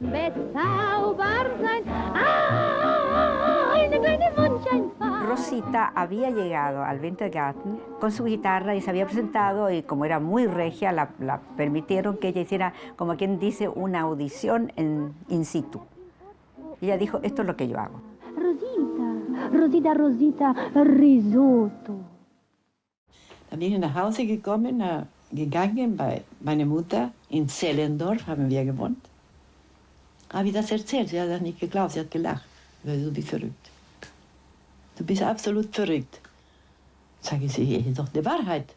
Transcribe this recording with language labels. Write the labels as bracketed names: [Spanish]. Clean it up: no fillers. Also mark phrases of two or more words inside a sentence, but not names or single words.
[Spanish] Rosita había llegado al Wintergarten con su guitarra y se había presentado y como era muy regia la permitieron que ella hiciera, como quien dice, una audición [Latin] in situ. [Spanish] Y ella dijo, esto es lo que yo hago. Rosita, Risotto. [German] Da bin ich nach Hause gegangen bei meiner Mutter in Zehlendorf, haben wir gewohnt. Habe ich das erzählt? Sie hat das nicht geglaubt, sie hat gelacht. Du bist verrückt. Du bist absolut verrückt. Sage ich, es ist doch die Wahrheit.